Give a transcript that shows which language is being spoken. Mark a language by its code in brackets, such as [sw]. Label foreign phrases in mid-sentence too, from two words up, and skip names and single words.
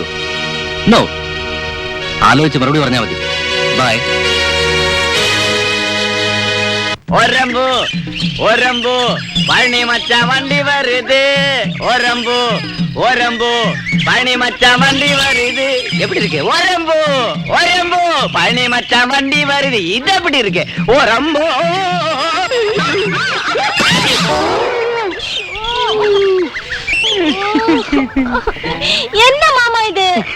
[ml] നോ. ആലോചിച്ച് മറുപടി പറഞ്ഞാൽ മതി. ബൈ. [ta] ஒரம்பு ஒரம்பு பழனி மச்ச வண்டி வருது. ஒரம்பு ஒரம்பு பழனி மச்ச வண்டி வருது. எப்படி இருக்கு? ஒரம்பு ஒரம்பு பழனி மச்சா வண்டி வருது. இது எப்படி இருக்கு? ஒரம்பு. என்ன மாமா இது?